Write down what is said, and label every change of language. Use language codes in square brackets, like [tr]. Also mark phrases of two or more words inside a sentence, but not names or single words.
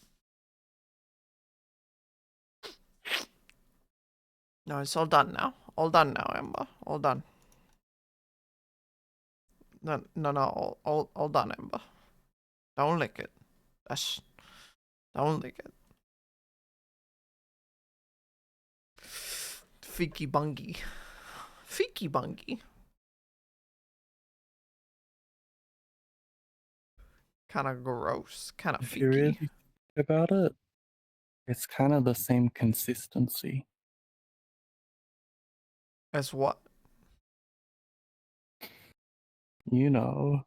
[en] No, it's all done now. All done now, Ember. All done. No, all done, Ember. Don't lick it. Don't lick it. Fiki bungy. Fiki bungy. Kind of gross. Kind of If you fiki. really think about it, it's kind of the same consistency. As what? You know.